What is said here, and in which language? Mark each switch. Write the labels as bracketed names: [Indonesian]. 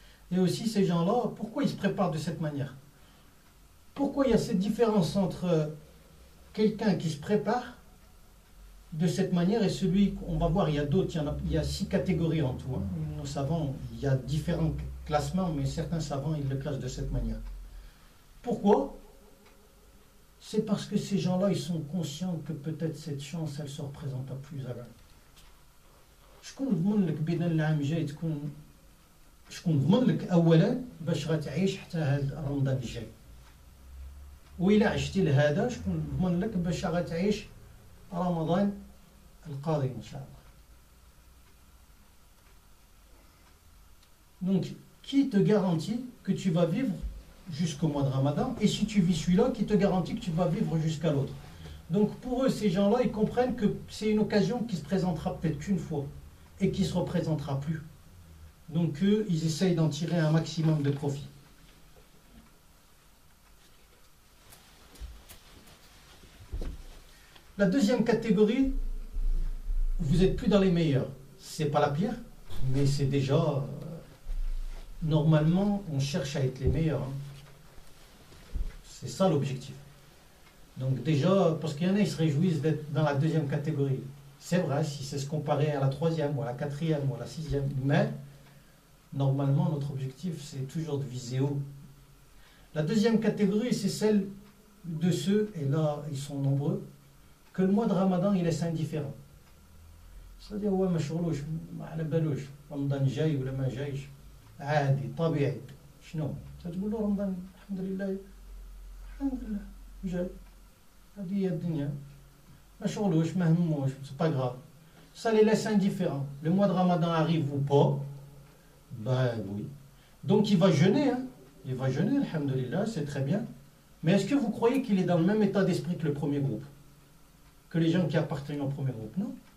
[French] Et aussi, ces gens-là, pourquoi ils se préparent de cette manière? Pourquoi il y a cette différence entre quelqu'un qui se prépare de cette manière et celui qu'on va voir, il y a d'autres, il y a 6 catégories en tout. Hein. Nos savants, il y a différents classements, mais certains savants, ils le classent de cette manière. Pourquoi? C'est parce que ces gens-là, ils sont conscients que peut-être cette chance, elle se représente à plus à l'heure. [Arabic] شكون ضمن لك بان العام جاي تكون شكون ضمن لك اولا باش غتعيش حتى هذا رمضان الجاي وإلا عشتي لهذا شكون ضمن لك باش غتعيش رمضان القادم ان شاء الله. [French] Donc qui te garantit que tu vas vivre jusqu'au mois de Ramadan, et si tu vis celui-là, qui te garantit que tu vas vivre jusqu'à l'autre. Donc pour eux, ces gens-là, ils comprennent que c'est une occasion qui se présentera peut-être qu'une fois et qui ne se représentera plus. Donc eux, ils essayent d'en tirer un maximum de profit. La deuxième catégorie, vous n'êtes plus dans les meilleurs. C'est pas la pire, mais c'est déjà... normalement, on cherche à être les meilleurs. Hein. C'est ça l'objectif. Donc déjà, parce qu'il y en a, ils se réjouissent d'être dans la deuxième catégorie. C'est vrai, si c'est se comparer à la troisième, ou à la quatrième, ou à la sixième. Mais, normalement, notre objectif, c'est toujours de viser haut. La deuxième catégorie, c'est celle de ceux, et là, ils sont nombreux, que le mois de Ramadan, il laisse indifférent. C'est-à-dire, ouais, [Arabic] ما شغلوش ما على بالوش رمضان جاي ولا ما جايش عادي طبيعي شنو تقول له رمضان الحمد لله جاي هذه هي الدنيا ما شغلوش ما هموش [French] c'est pas grave. Ça les laisse indifférents. Le mois de Ramadan arrive ou pas, ben oui. Donc il va jeûner, hein. Il va jeûner, alhamdulillah, c'est très bien. Mais est-ce que vous croyez qu'il est dans le même état d'esprit que le premier groupe? Que les gens qui appartiennent au premier groupe? Non.